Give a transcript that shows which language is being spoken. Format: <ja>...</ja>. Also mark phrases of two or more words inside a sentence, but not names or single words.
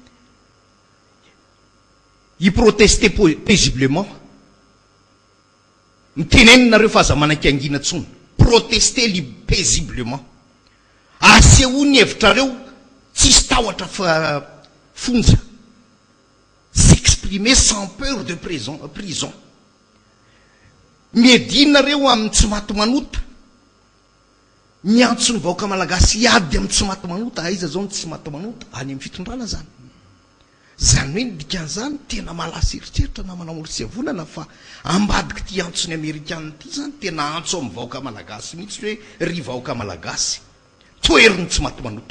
<fr>hiprotester paisiblement,</fr> <mg>mitenenina fa aza manankiangina tsony,</mg> <fr>protester paisiblement,</fr> <mg>asehoany hevitrareo tsisy tahotra fonja,</mg> <fr>s'exprimer sans peur de prison.</fr> <mg>Miedinareo amin'ny tsy maty manota, miantso ny vahoaka malagasy hiady amin'ny tsy maty manota. Aiza zao ny tsy maty manota? Any amin'ny fitondrana zany. Zany hoe ny dikan'izany tena malaza eritreritra na manao risavonana fa ambadiky ty antso ny Amerikanina ty zany tena antso amin'ny vahoaka malagasy mihitsy hoe ry vahoaka malagasy, toeriny tsy maty manota.</mg>